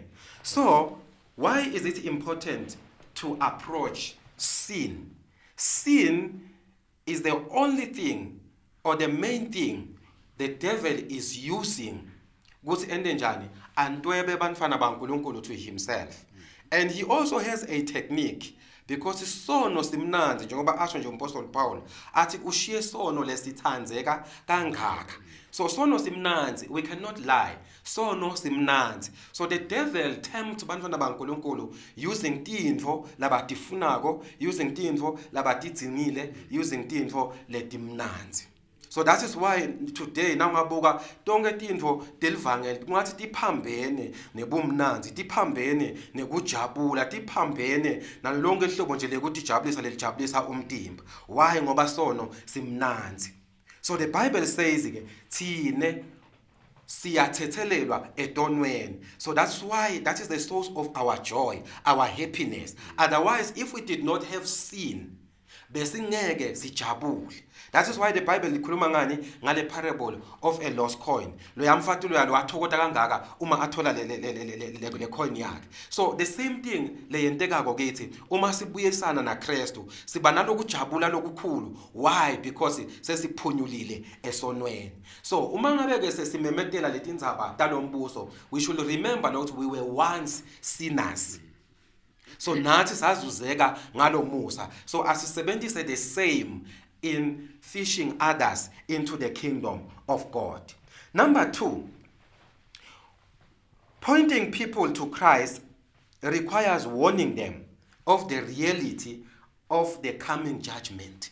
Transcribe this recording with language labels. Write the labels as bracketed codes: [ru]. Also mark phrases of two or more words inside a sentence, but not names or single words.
[en] So why is it important to approach sin? Sin is the only thing or the main thing the devil is using to himself. And he also has a technique, because [ss] sono simnanzi njengoba asho nje uMapostle Paul athi ushiye sono lesithandzeka kangaka. So sono simnanzi, [en] we cannot lie. [ss] Sono simnanzi. [en] So the devil tempts [ss] bantfwana baNkulunkulu using tintfo labatifunako, using tintfo labatidzingile, using tintfo letimnanzi. [en] So that is why today [ss] nangabuka tonke tintfo telivangeli ngathi tiphambene nebumnanzi, tiphambene nekujabula, tiphambene nalonke ihlobo nje lekutijabulisa lelijabulisa umtimba. Why? Ngoba sono simnanzi. [en] So the Bible says [ss] ke thine siyathethelelwa etonweni. [en] So that's why that is the source of our joy, our happiness. Otherwise, if we did not have sin, [ss] besingeke sijabule. [en] That is why the Bible [ss] likhuluma ngani ngale [en] parable of a lost coin. [ss] Lo yamfati lo yalo wathokota kangaka uma athola le coin yakhe. [en] So the same thing [ss] leyentekako kithi uma sibuyisana na Kristu siba nalokujabula lokukhulu. [en] Why? [ss] Because sesiphunyulile esonweni. So uma ngabe ke sesimemetela letindzaba talombuso, [en] we should remember that we were once sinners. [ss] So nathi sazuzeka ngalomusa. [en] So asisebenzise the same in fishing others into the kingdom of God. Number 2, pointing people to Christ requires warning them of the reality of the coming judgment.